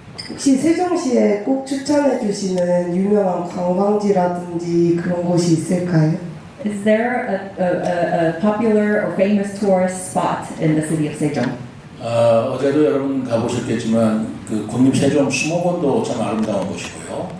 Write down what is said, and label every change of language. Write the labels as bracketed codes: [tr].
[ko] 혹시 세종시에 꼭 추천해 주시는 유명한 관광지라든지 그런 곳이 있을까요? [en] Is there a popular or famous tourist spot in the city of Sejong? [ko] 어제도 여러분 가보셨겠지만 그 국립 세종 수목원도 참 아름다운 곳이고요.